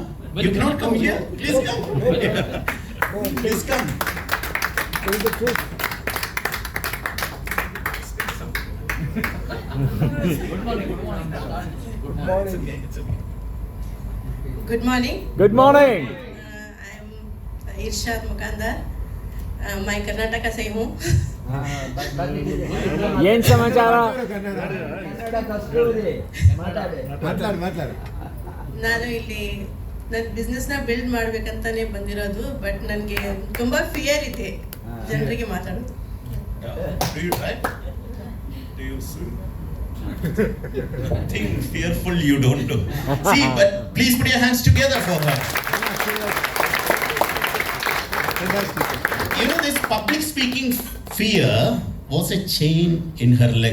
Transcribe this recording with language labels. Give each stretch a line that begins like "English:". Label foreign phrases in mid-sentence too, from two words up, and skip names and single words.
English: You cannot come here? Please come. Please come. Good morning. Good morning. I am Irshad Mukandar.
Hindi: मैं कर्नाटका से हूँ.
Kannada: ಏನ್ ಸಮಾಚಾರ? ಮಾತಾಡು. ನಾನು ಇಲ್ಲಿ ನನ್ನ ಬಿಸ್ನೆಸ್ನ ಬಿಲ್ಡ್ ಮಾಡ್ಬೇಕಂತಾನೆ ಬಂದಿರೋದು, ಬಟ್ ನನಗೆ ತುಂಬಾ ಫಿಯರ್ ಇದೆ ಜನರಿಗೆ ಮಾತಾಡೋದು.
English: Do you drive? Do you swim? Nothing fearful you don't do. See, but please put your hands together for her. This public speaking fear was a chain in her leg.